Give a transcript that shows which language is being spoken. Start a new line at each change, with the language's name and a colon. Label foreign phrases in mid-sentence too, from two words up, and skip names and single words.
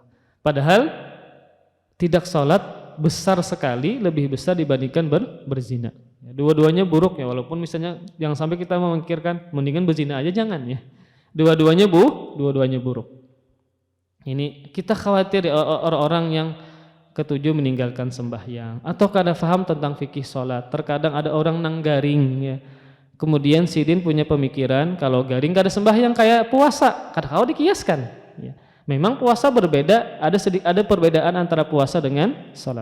Indonesian: Padahal tidak sholat besar sekali, lebih besar dibandingkan berzina. Dua-duanya buruk ya, walaupun misalnya jangan sampai kita memikirkan mendingan berzina aja, jangan ya. Dua-duanya buruk. Ini kita khawatir ya, orang-orang yang ketujuh meninggalkan sembahyang atau kada faham tentang fikih sholat.
Banjar: Terkadang ada orang nang garing ya. Kemudian sidin punya pemikiran kalau garing kada sembahyang kayak puasa, kada kau dikiaskan.
Indonesian: Ya. Memang puasa berbeda, ada perbedaan antara puasa dengan sholat.